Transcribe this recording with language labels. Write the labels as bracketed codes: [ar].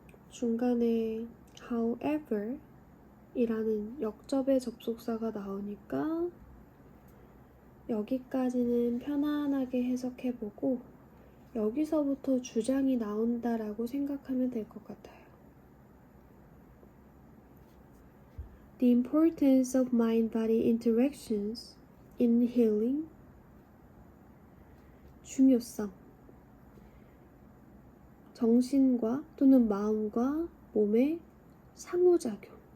[ko] 중간에 however 이라는 역접의 접속사가 나오니까 여기까지는 편안하게 해석해보고 여기서부터 주장이 나온다라고 생각하면 될 것 같아요. [en] The importance of mind-body interactions in healing. [ko] 중요성. 정신과 또는 마음과 몸의 상호작용.